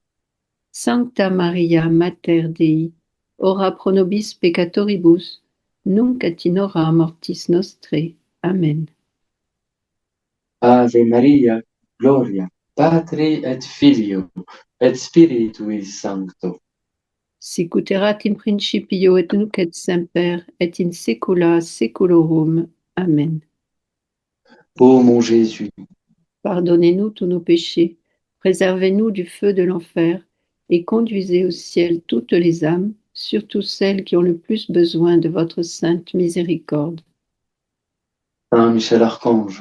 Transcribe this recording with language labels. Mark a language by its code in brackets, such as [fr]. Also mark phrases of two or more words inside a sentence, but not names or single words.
[la] Sancta Maria, Mater Dei, ora pro nobis peccatoribus, nunc et in hora mortis nostrae. Amen. Ave Maria, gloria, Patri et Filio, et Spiritui Sancto. Sicut erat in principio et nunc et semper et in saecula saeculorum. Amen. [fr] Ô mon Jésus, Pardonnez-nous tous nos péchés, préservez-nous du feu de l'enfer et conduisez au ciel toutes les âmes, surtout celles qui ont le plus besoin de votre sainte miséricorde. Saint Michel Archange,